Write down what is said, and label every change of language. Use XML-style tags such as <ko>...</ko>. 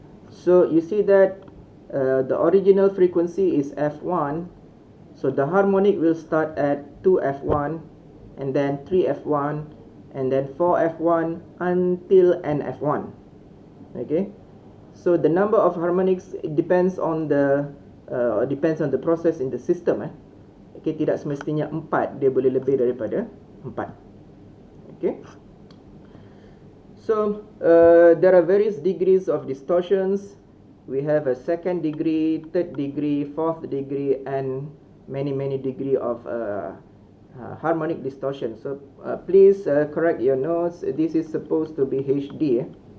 <en>So you see that the original frequency is F1, so the harmonic will start at 2F1 and then 3F1 and then 4F1 until NF1. Okay, so the number of harmonics, it depends on the process in the system.</en> <ms>Okay, tidak semestinya 4, dia boleh lebih daripada 4.</ms> <en>Okay, so there are various degrees of distortions. We have a 2nd degree, 3rd degree, 4th degree, and many degree of harmonic distortion. So please correct your notes. This is supposed to be HD.</en>